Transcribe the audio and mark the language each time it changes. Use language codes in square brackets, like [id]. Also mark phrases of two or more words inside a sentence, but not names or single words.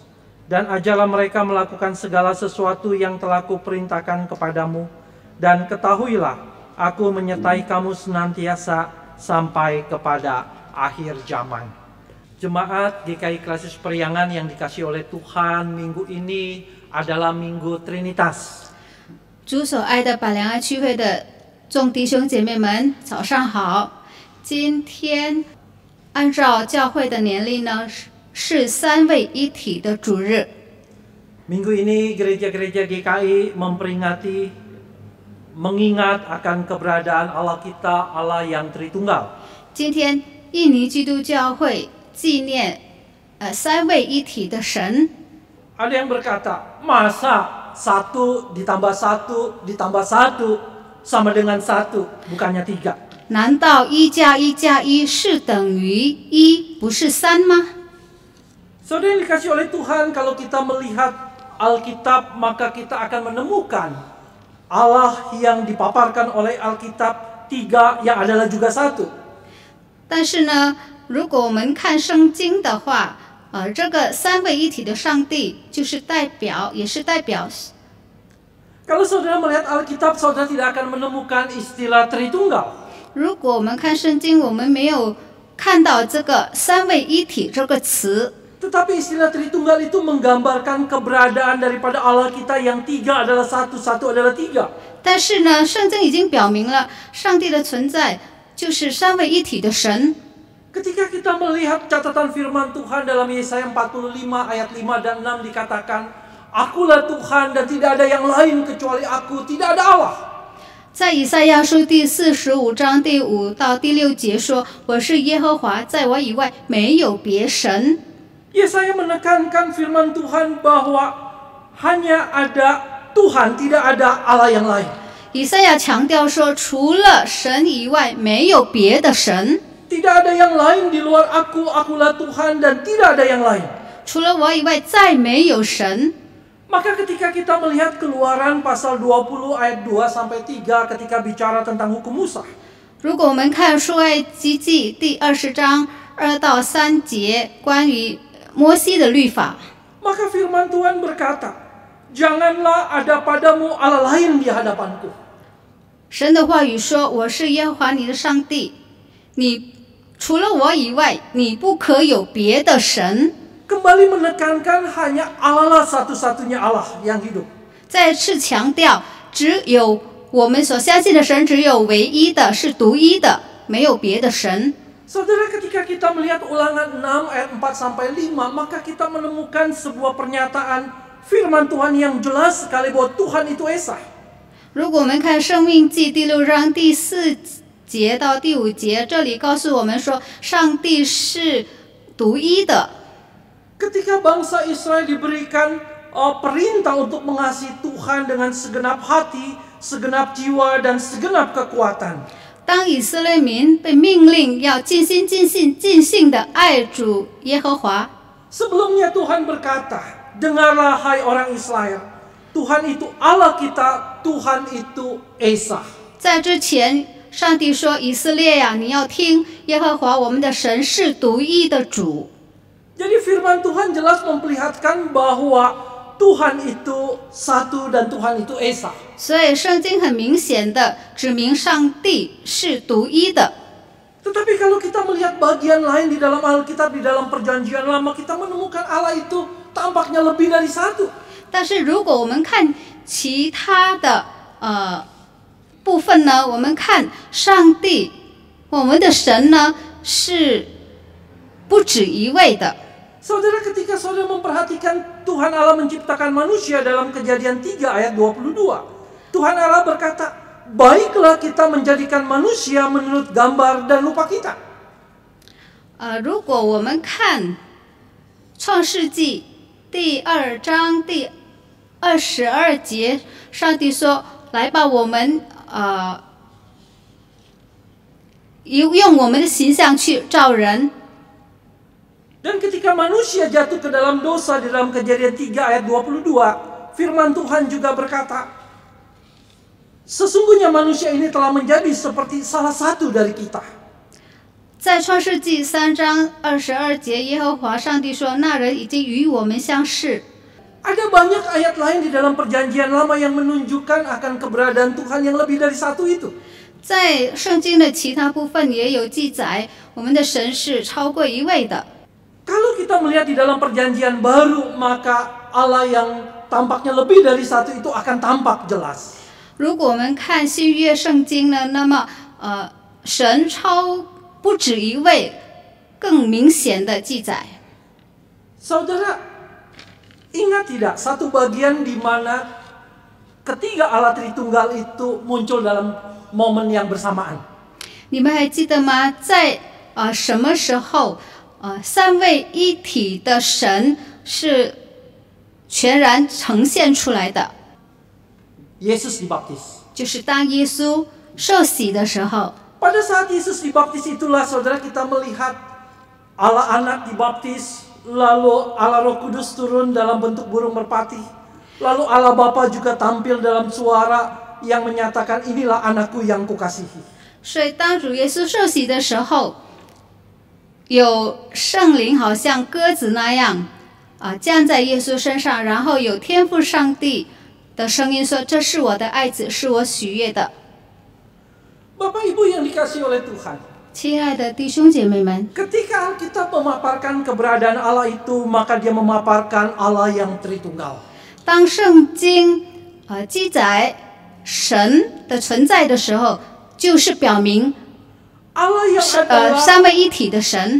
[id] Dan ajarlah mereka melakukan segala sesuatu yang telah kuperintahkan kepadamu. Dan ketahuilah, aku menyertai kamu senantiasa sampai kepada akhir zaman." Jemaat GKI Klasis Priangan yang dikasihi oleh Tuhan, minggu ini adalah Minggu Trinitas. [zh] 主所爱的百良爱区会的众弟兄姐妹们，早上好！今天按照教会的年历呢，是三位一体的主日。 [id] Minggu ini gereja-gereja GKI mengingat akan keberadaan Allah kita, Allah yang Tritunggal. [zh] 今天印尼基督教会纪念三位一体的神。 [id] Ada yang berkata, masa 1 ditambah 1 ditambah 1 sama dengan 1, bukannya 3. [zh] 难道1加1加1是等于1，不是3吗？ [id] Saudara yang dikasih oleh Tuhan, kalau kita melihat Alkitab, maka kita akan menemukan Allah yang dipaparkan oleh Alkitab 3 yang adalah juga 1. [zh] 但是呢，如果我们看圣经的话，这个三位一体的上帝就是也是代表。 [id] Kalau saudara melihat Alkitab, saudara tidak akan menemukan istilah Tritunggal. [zh] 如果我们看圣经，我们没有看到这个三位一体这个词。 [id] Tetapi istilah Tritunggal itu menggambarkan keberadaan daripada Allah kita yang 3 adalah 1, 1 adalah 3. [zh] 但是呢，圣经已经表明了上帝的存在就是三位一体的神。 [id] Ketika kita melihat catatan firman Tuhan dalam Yesaya 45 ayat 5 dan 6 dikatakan, "Akulah Tuhan dan tidak ada yang lain kecuali Aku, tidak ada Allah." [zh] 在以赛亚书第45章第5到第6节说：“我是耶和华，在我以外没有别神。” [id] Yesaya menekankan firman Tuhan bahwa hanya ada Tuhan, tidak ada Allah yang lain. [zh] 以赛亚强调说，除了神以外，没有别的神。 [id] Tidak ada yang lain di luar aku, akulah Tuhan, dan tidak ada yang lain. [zh] 除了我以外，再没有神。 [id] Maka ketika kita melihat Keluaran pasal 20 ayat 2 sampai 3 ketika bicara tentang hukum Musa. [zh] 如果我们看出埃及记第20章2到3节关于摩西的律法， [id] Maka firman Tuhan berkata, janganlah ada padamu Allah lain di hadapanku. [zh] 神的话语说：“我是耶和华你的上帝，你除了我以外，你不可有别的神。” [id] Kembali menekankan hanya Allah lah satu-satunya Allah yang hidup. [zh] 再次强调，只有我们所相信的神，只有唯一的，是独一的，没有别的神。 [id] Saudara, ketika kita melihat Ulangan 6 ayat 4 sampai 5, maka kita menemukan sebuah pernyataan firman Tuhan yang jelas sekali bahwa Tuhan itu Esa. [zh] 如果我们看《生命记》第6章第4节到第5节，这里告诉我们说，上帝是独一的。 [id] Ketika bangsa Israel diberikan perintah untuk mengasihi Tuhan dengan segenap hati, segenap jiwa, dan segenap kekuatan. [zh] 当以色列民被命令要尽心、尽性、尽性的爱主耶和华， [id] Sebelumnya Tuhan berkata, dengarlah hai orang Israel, Tuhan itu Allah kita, Tuhan itu Esa. [zh] 在之前，上帝说：“以色列呀，你要听耶和华我们的神是独一的主。” [id] Jadi firman Tuhan jelas memperlihatkan bahwa Tuhan itu satu dan Tuhan itu Esa. [zh] 所以圣经很明显的指明上帝是独一的。 [id] Tetapi kalau kita melihat bagian lain di dalam Alkitab, di dalam Perjanjian Lama, kita menemukan Allah itu tampaknya lebih dari satu. [zh] 但是如果我们看其他的部分呢，我们看上帝，我们的神呢是不止一位的。 [id] Saudara, ketika saudara memperhatikan Tuhan Allah menciptakan manusia dalam Kejadian 3 ayat 22, Tuhan Allah berkata, baiklah kita menjadikan manusia menurut gambar dan rupa kita. [zh] 如果我们看创世纪第2章第22节，上帝说：“来吧，我们用我们的形象去造人。” [id] Dan ketika manusia jatuh ke dalam dosa di dalam Kejadian 3 ayat 22, firman Tuhan juga berkata, sesungguhnya manusia ini telah menjadi seperti salah satu dari kita. [zh] 在创世纪3章22节，耶和华上帝说：“那人已经与我们相似。” [id] Ada banyak ayat lain di dalam Perjanjian Lama yang menunjukkan akan keberadaan Tuhan yang lebih dari satu itu. [zh] 在圣经的其他部分也有记载，我们的神是超过一位的。 [id] Kalau kita melihat di dalam Perjanjian Baru, maka Allah yang tampaknya lebih dari satu itu akan tampak jelas. [zh] 如果我们看新约圣经呢，那么神超不止一位，更明显的记载。 [id] Saudara, ingat tidak satu bagian di mana ketiga Allah Tritunggal itu muncul dalam momen yang bersamaan? [zh] 你们还记得吗？在什么时候三位一体的神是全然呈现出来的？ [id] Yesus dibaptis. [zh] 就是当耶稣受洗的时候。 [id] Pada saat Yesus dibaptis itulah saudara kita melihat Allah Anak dibaptis, lalu Allah Roh Kudus turun dalam bentuk burung merpati, lalu Allah Bapa juga tampil dalam suara yang menyatakan inilah anakku yang kukasihi. [zh] 所以当主耶稣受洗的时候，有圣灵好像鸽子那样降在耶稣身上，然后有天父上帝的声音说：“这是我的爱子，是我喜悦的。” [id] Bapak Ibu yang dikasihi oleh Tuhan, [zh] 亲爱的弟兄姐妹们， [id] ketika Alkitab memaparkan keberadaan Allah itu, maka dia memaparkan Allah yang Tritunggal. [zh] 当圣经记载神的存在的时候，就是表明 [id] Allah yang adalah [zh] 三位一体的神。